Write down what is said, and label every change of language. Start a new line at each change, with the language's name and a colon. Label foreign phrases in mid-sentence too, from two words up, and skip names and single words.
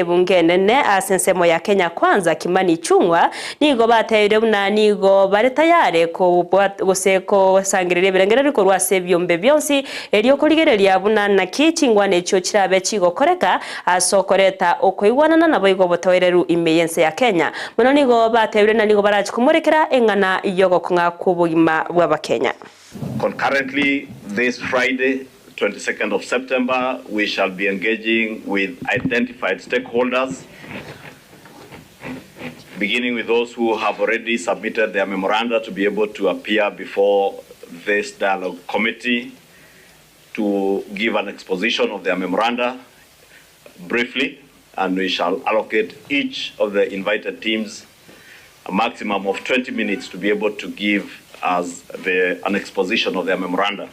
Gusii: bungenene asensemo ya Kenya Kwanza Kimani Chungwa nigo batayire buna nigo bare tayare ko goseko sangirire birengere ko rwase byombe byonsi eriyo kurigereria buna na kichingwane cyo kirabe kigokoreka asokoreta okoigwanana nabo igo botowereru imeyense ya Kenya muno nigo batayire na nigo baraje kumurekera engana yogo kunga kubugima bwa Kenya.
English: Concurrently, this Friday, 22nd of September, we shall be engaging with identified stakeholders, beginning with those who have already submitted their memoranda to be able to appear before this dialogue committee to give an exposition of their memoranda briefly, and we shall allocate each of the invited teams a maximum of 20 minutes to be able to give as an exposition of their memoranda.